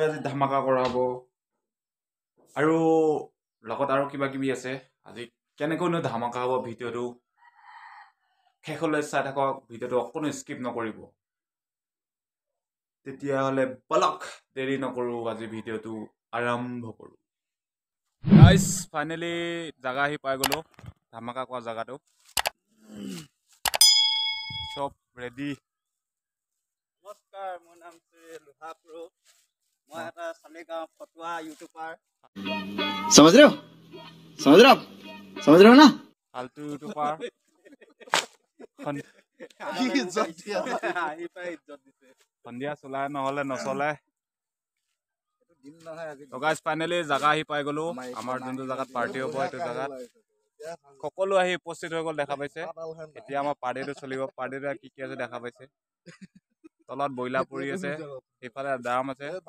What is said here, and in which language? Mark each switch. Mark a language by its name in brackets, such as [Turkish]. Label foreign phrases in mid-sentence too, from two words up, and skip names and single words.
[Assamese] আজি ধামাকা কৰা হ'ব আৰু লগত আৰু কিবা কিবি আছে আজি কেনেকৈনো ধামাকা হ'ব ভিডিঅ'টো শেষলৈ চাই থাকক ভিডিঅ'টো অকণো স্কিপ নকৰিব তেতিয়াহ'লে বলক দেৰি নকৰো আজি ভিডিঅ'টো আৰম্ভ কৰো [English] guys finally [Assamese] জাগা আহি পাই গলো ধামাকা কৰা জাগাটো সব ৰেডি নমস্কাৰ মোৰ নাম লোহা প্ৰো মই এটা সালেগাঁও ফটুৱা ইউটিউবাৰ [Hindi] समझ रहे हो? समझ रहे हो आप? समझ रहे हो ना? [Assamese] ফালতু ইউটিউবাৰ সন্ধিয়া চলাই নহ'লে নচলে তো [English] guys finally [Assamese] জাগা আহি পাই গলো আমাৰ যোনটো জাগাত পাৰ্টি হ'ব এইটো জাগাত সকলো আহি উপস্থিত হৈ গ'ল দেখা পাইছে এতিয়া আমাৰ পাৰ্টিটো চলিব পাৰ্টিটো কি কি আছে দেখা পাইছে তলত বইলা পৰি আছে এইফালে দাম আছে